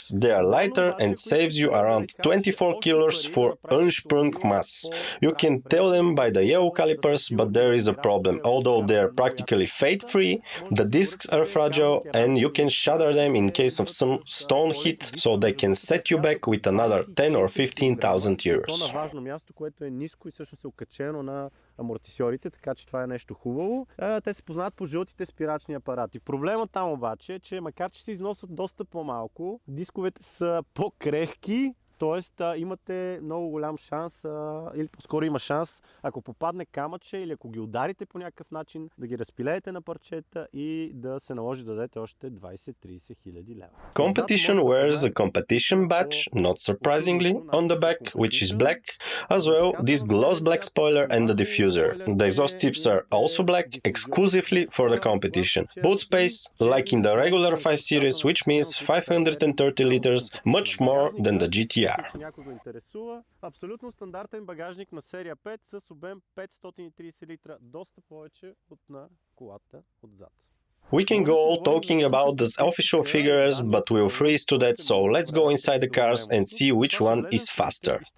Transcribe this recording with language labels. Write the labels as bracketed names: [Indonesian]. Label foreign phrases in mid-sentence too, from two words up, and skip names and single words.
[English] They are lighter and saves you around 24 kilos for unsprung mass. You can tell them by the yellow calipers, but there is a problem. Although they are practically fade-free, the discs are fragile and you can shatter them in case of some stone hit, so they can set you back with another 10 or 15,000 euros. [Bulgarian] Важно място, което е ниско и всъщност е окачено на амортисьорите, така че това е нещо хубаво. Те се познават по жълтите спирачни апарати. Проблемът там обаче е, че макар че се износват доста по-малко, дисковете са по-крехки. Тоест имате много голям шанс, или по-скоро има шанс, ако попадне камъче или ако ги ударите по някакъв начин, да ги разпилеете на парчета и да се наложи да дадете още 20-30 хиляди лева. [English] Competition wears a competition badge, not surprisingly, on the back, which is black, as well this gloss black spoiler and the diffuser. The exhaust tips are also black, exclusively for the competition. Boot space, like in the regular 5 Series, which means 530 liters, much more than the GT-R. [Bulgarian] Някой го интересува. Абсолютно стандартен багажник на серия 5 с обем 530 литра, доста повече от на колата отзад. [English] We can go talking about the official figures, but we'll freeze to that, so let's go inside the cars and see which one is faster.